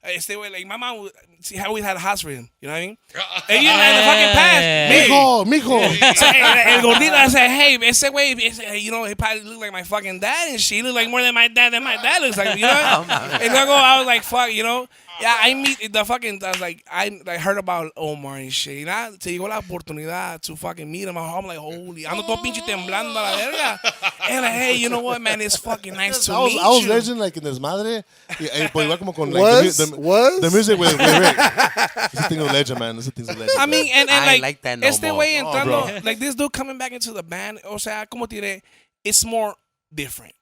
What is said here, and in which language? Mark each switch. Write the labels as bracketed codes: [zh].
[en] Way, like my mom, she always had a house for him. You know what I mean? And you know, the fucking past, So, el gordito, I said, hey, ese way, he probably looked like my fucking dad, and she looked like more than my dad looks like, you know? And I was like, fuck, you know? Yeah, I heard about Omar and shit. [es] Se llegó la oportunidad [en] to fucking meet him. I'm like, holy, [es] ando todo pinche temblando a la verga. [en] And like, hey, you know what, man? It's fucking nice to meet you. I was legend like in Desmadre. [es] Pues igual como con [en] the music with Rick. It's a thing of legend, man. It's a thing of legend. I mean, and like that no more. Way entrando, like this dude coming back into the band. [es] O sea, como diré, [en] it's more different.